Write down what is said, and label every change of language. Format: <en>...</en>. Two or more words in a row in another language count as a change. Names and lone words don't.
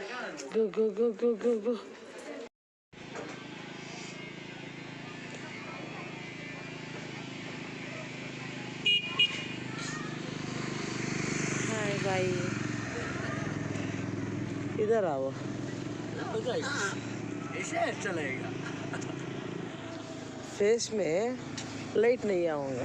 <en>Go, go, go, go, go, go. Hi, bye.</en> <hi>इधर आओ. ऐसे चलेगा. फेस में लाइट नहीं आऊँगा.</hi>